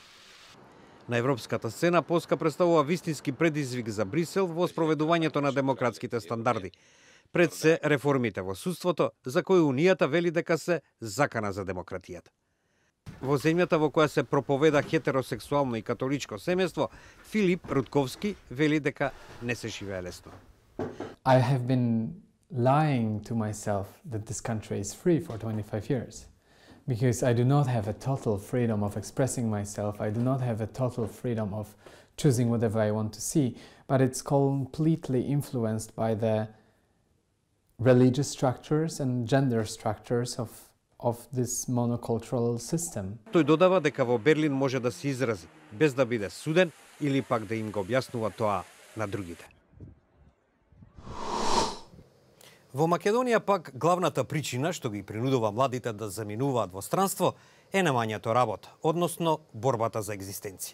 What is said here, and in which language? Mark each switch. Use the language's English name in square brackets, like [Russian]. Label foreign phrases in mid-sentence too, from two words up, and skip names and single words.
[Macedonian] На европската сцена Полска представува вистински предизвик за Брисел во спроведувањето на демократските стандарди. Пред се реформите во судството, за кои Унијата вели дека се закана за демократијата. Во земјата во која се проповеда хетеросексуално и католичко семејство, Филип Рудковски вели дека не се живее лесно. [English] I have been lying to myself that this country is free for 25 years. Because I do not have a total freedom of expressing myself, I do not have a total freedom of choosing whatever I want to see, but it's completely influenced by the religious structures and gender structures of this monocultural system. [Macedonian] Тој додава дека во Берлин може да се изрази без да биде суден или пак да им го објаснува тоа на другите. Во Македонија пак главната причина што ги принудува младите да заминуваат во странство е немањето работа, односно борбата за екзистенција.